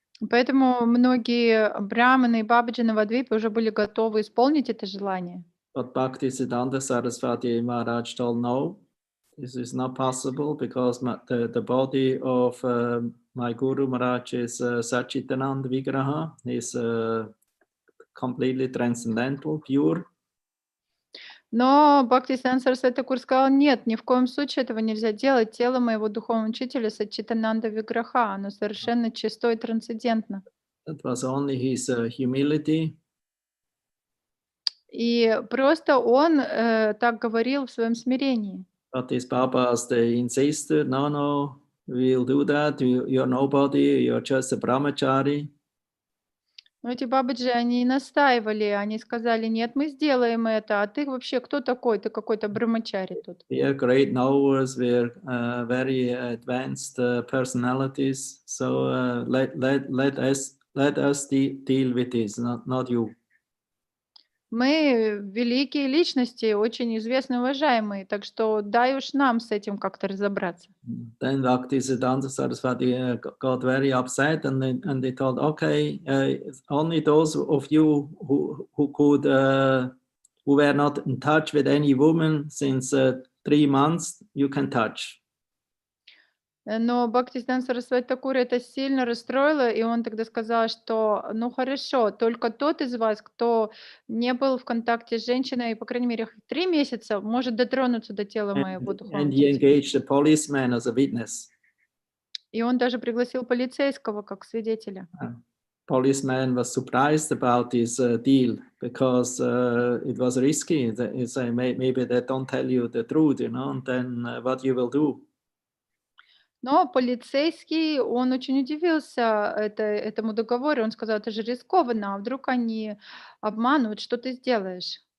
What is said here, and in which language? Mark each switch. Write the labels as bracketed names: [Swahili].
[Russian] Поэтому многие браманы и бабаджи Навадвипы уже были готовы исполнить это желание. [English] But Bhaktisiddhanta Saraswati Maharaj told no, this is not possible because the body of my Guru Maharaj is Satchitananda Vigraha, is completely transcendental, pure. [Russian] Но Бхактисиданта Сарасвати Такур сказал, нет, ни в коем случае этого нельзя делать. Тело моего духовного учителя Саччитананда Виграха, оно совершенно чисто и трансцендентно. [English] That was only his humility. [Russian] И просто он так говорил в своем смирении. [English] But his Babas, they insisted, no, we'll do that, you're nobody, you're just a brahmachari. [Russian] Но эти бабаджи, они настаивали, они сказали, нет, мы сделаем это, а ты вообще кто такой? Ты какой-то брамачари тут. [English] We are great knowers, we are very advanced personalities, so let us deal with this, not you. [Russian] Мы великие личности, очень известные, уважаемые, так что дай уж нам с этим как-то разобраться. [English] Then Bhaktisiddhanta Saraswati got very upset and they thought, okay, only those of you who could, who were not in touch with any woman since 3 months, you can touch. [Russian] Но Бхактисиданта Сарасвати Такур это сильно расстроило, и он тогда сказал, что ну хорошо, только тот из вас, кто не был в контакте с женщиной, по крайней мере, 3 месяца, может дотронуться до тела моего духовного [English] And he [Russian] учителя. [English] engaged a policeman as a witness. [Russian] И он даже пригласил полицейского как свидетеля. [English] Policeman was surprised about this deal because it was risky. They say maybe they don't tell you the truth, and then what you will do? [Russian] Но полицейский, он очень удивился этому договору. Он сказал, это же рискованно, а вдруг они обманут, что ты сделаешь?